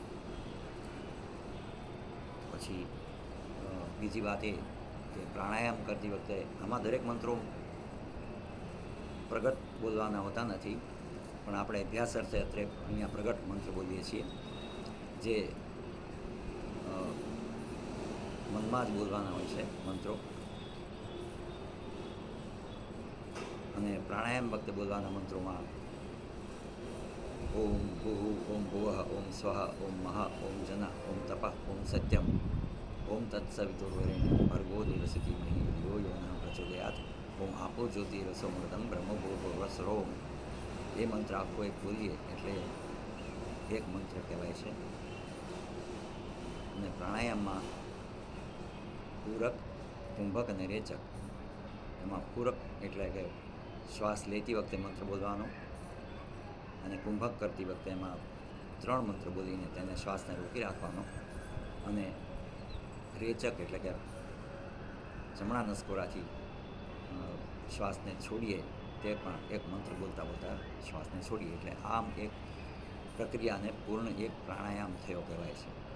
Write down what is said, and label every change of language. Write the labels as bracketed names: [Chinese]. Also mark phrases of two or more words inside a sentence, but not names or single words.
[Gujarati] પછી બીજી વાત એ કે પ્રાણાયામ કરતી વખતે આમાં દરેક મંત્રો પ્રગટ બોલવાના હોતા નથી, પણ આપણે અભ્યાસ અર્થે અત્રે અહીંયા પ્રગટ મંત્ર બોલીએ છીએ, જે મનમાં જ બોલવાના હોય છે મંત્રો. અને પ્રાણાયામ વખતે બોલવાના મંત્રોમાં [Sanskrit] ओम भूः, ओम भुवः, ओम स्वः, ओम महः, ओम जनः, ओम तपः, ओम सत्यम, ओम तत्सवितुर्वरेण्यं भर्गो देवस्य धीमहि धियो यो नः प्रचोदयात्, ओम आपो ज्योतिरसोमृतं ब्रह्मो भूर्भुवः. [Gujarati] એ મંત્ર આખો એક બોલીએ એટલે એક મંત્ર કહેવાય છે. અને પ્રાણાયામમાં પૂરક, કુંભક અને રેચક. એમાં પૂરક એટલે કે શ્વાસ લેતી વખતે મંત્ર બોલવાનો, અને કુંભક કરતી વખતે એમાં 3 મંત્ર બોલીને તેને શ્વાસને રોકી રાખવાનો, અને રેચક એટલે કે જમણા નસકોરાથી શ્વાસને છોડીએ તે પણ એક મંત્ર બોલતા બોલતા શ્વાસને છોડીએ, એટલે આમ એક પ્રક્રિયાને પૂર્ણ એક પ્રાણાયામ થયો કહેવાય છે.